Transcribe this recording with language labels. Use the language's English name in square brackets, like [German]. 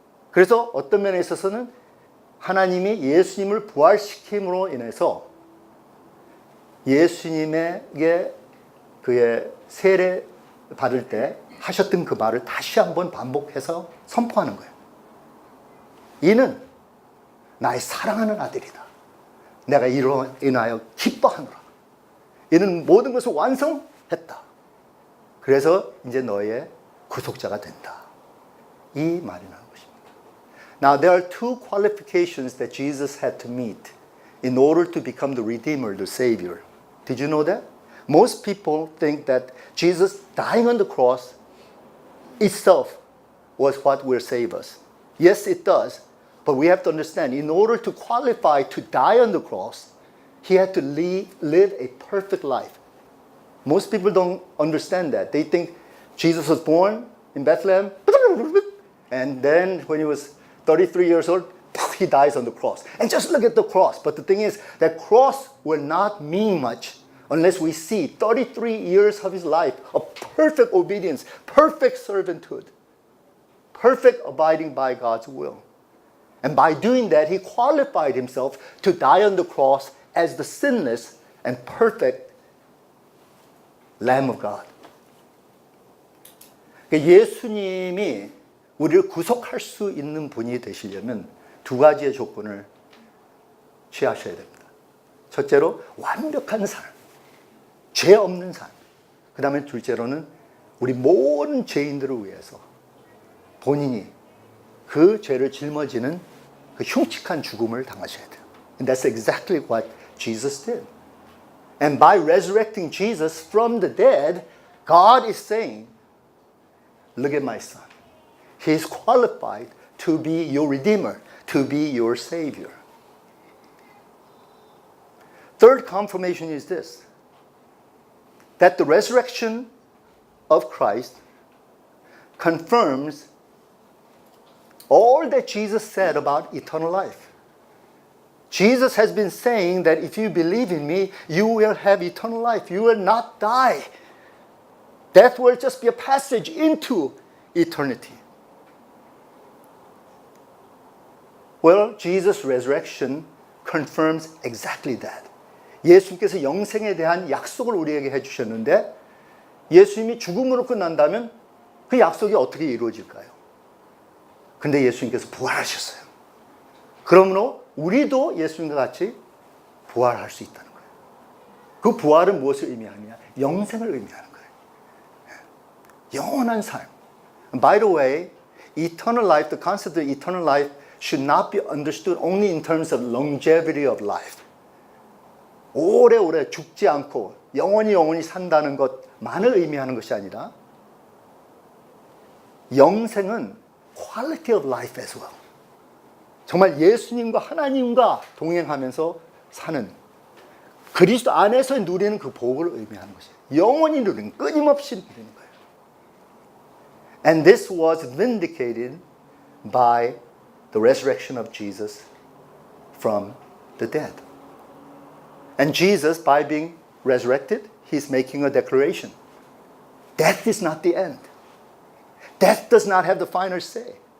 [Korean] 그래서 어떤 면에 있어서는 하나님이 예수님을 부활시킴으로 인해서 예수님에게 그의 세례 받을 때 하셨던 그 말을 다시 한번 반복해서 선포하는 거예요. 이는 나의 사랑하는 아들이다. 내가 이로 인하여 기뻐하노라. 이는 모든 것을 완성했다. 그래서 이제 너의 구속자가 된다. 이 말이 나는 것입니다. [English] Now there are two qualifications that Jesus had to meet in order to become the Redeemer, the Savior. Did you know that? Most people think that Jesus dying on the cross itself was what will save us. Yes, it does. But we have to understand, in order to qualify to die on the cross, he had to live a perfect life. Most people don't understand that. They think Jesus was born in Bethlehem, and then when he was 33 years old, he dies on the cross. And just look at the cross. But the thing is, that cross will not mean much unless we see 33 years of his life of perfect obedience, perfect servanthood, perfect abiding by God's will. And by doing that, he qualified himself to die on the cross as the sinless and perfect Lamb of God. [Korean] 예수님이 우리를 구속할 수 있는 분이 되시려면 두 가지의 조건을 취하셔야 됩니다. 첫째로 완벽한 삶, 죄 없는 삶. 그 다음에 둘째로는 우리 모든 죄인들을 위해서 본인이 그 죄를 짊어지는 그 흉측한 죽음을 당하셔야 돼요. [English] And that's exactly what Jesus did. And by resurrecting Jesus from the dead, God is saying, look at my son. He is qualified to be your Redeemer, to be your Savior. Third confirmation is this, that the resurrection of Christ confirms all that Jesus said about eternal life. Jesus has been saying that if you believe in me, you will have eternal life. You will not die. Death will just be a passage into eternity. Well, Jesus' resurrection confirms exactly that. [Korean] 예수님께서 영생에 대한 약속을 우리에게 해주셨는데 예수님이 죽음으로 끝난다면 그 약속이 어떻게 이루어질까요? 근데 예수님께서 부활하셨어요. 그러므로 우리도 예수님과 같이 부활할 수 있다는 거예요. 그 부활은 무엇을 의미하느냐? 영생을 의미하는 거예요. 영원한 삶. [English] By the way, eternal life, the concept of eternal life should not be understood only in terms of longevity of life. [Korean] 오래오래 죽지 않고 영원히 산다는 것만을 의미하는 것이 아니라 영생은 [English] quality of life as well. [Korean] 정말 예수님과 하나님과 동행하면서 사는 그리스도 안에서 누리는 그 복을 의미하는 것이에요. 영원히 누리는, 끊임없이 누리는 거예요. [English] And this was vindicated by the resurrection of Jesus from the dead. And Jesus, by being resurrected, he's making a declaration. Death is not the end. Death does not have the final say.